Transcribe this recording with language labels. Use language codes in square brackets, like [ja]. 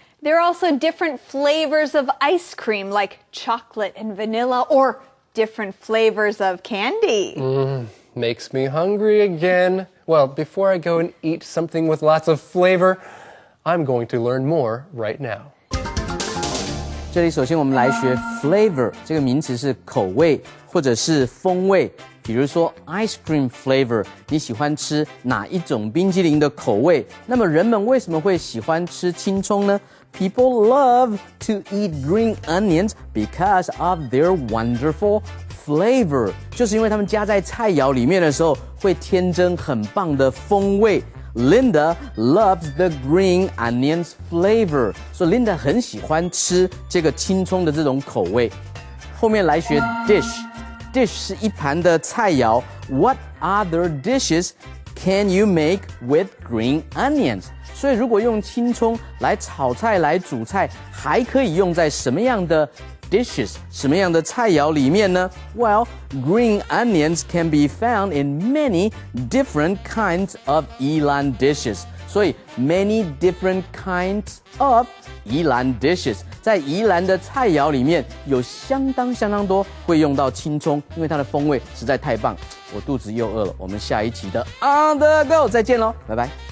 [en] There are also different flavors of ice cream like chocolate and vanilla or different flavors of candy. Makes me hungry again. Well, before I go and eat something with lots of flavor, I'm going to learn more right now. [zh] 这里首先我们来学 flavor 这个名词是口味或者是风味，比如说 ice cream flavor， 你喜欢吃哪一种冰淇淋的口味？那么人们为什么会喜欢吃青葱呢？ [en] People love to eat green onions because of their wonderful flavor， [zh] 就是因为他们加在菜肴里面的时候会天真很棒的风味。 [en] Linda loves the green onions flavor， [zh] 所以 Linda 很喜欢吃这个青葱的这种口味。后面来学 dish 是一盘的菜肴。 [en] What other dishes can you make with green onions？ [zh] 所以如果用青葱来炒菜来煮菜，还可以用在什么样的 dishes 什么样的菜肴里面呢？ [en] Well, green onions can be found in many different kinds of 宜兰 dishes. 所以 many different kinds of 宜兰 dishes. [zh] 在宜兰的菜肴里面有相当多会用到青葱，因为它的风味实在太棒。我肚子又饿了，我们下一期的 On the Go 再见咯，拜拜。